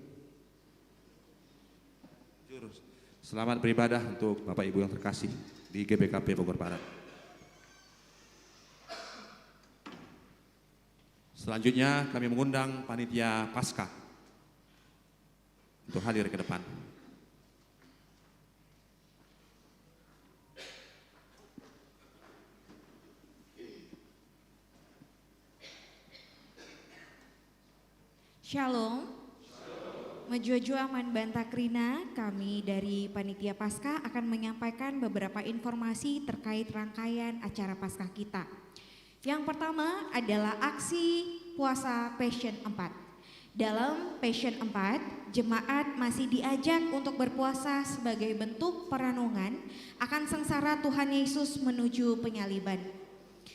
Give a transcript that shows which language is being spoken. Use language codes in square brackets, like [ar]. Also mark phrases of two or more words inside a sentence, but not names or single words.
[id] Selamat beribadah untuk Bapak Ibu yang terkasih di GBKP Bogor Barat. Selanjutnya kami mengundang panitia Paskah untuk hadir ke depan. Shalom. [btx] Majua-jua Aman Bantakrina, [id] kami dari Panitia Paskah akan menyampaikan beberapa informasi terkait rangkaian acara Paskah kita. Yang pertama adalah aksi puasa Passion 4. Dalam Passion 4, jemaat masih diajak untuk berpuasa sebagai bentuk perenungan akan sengsara Tuhan Yesus menuju penyaliban.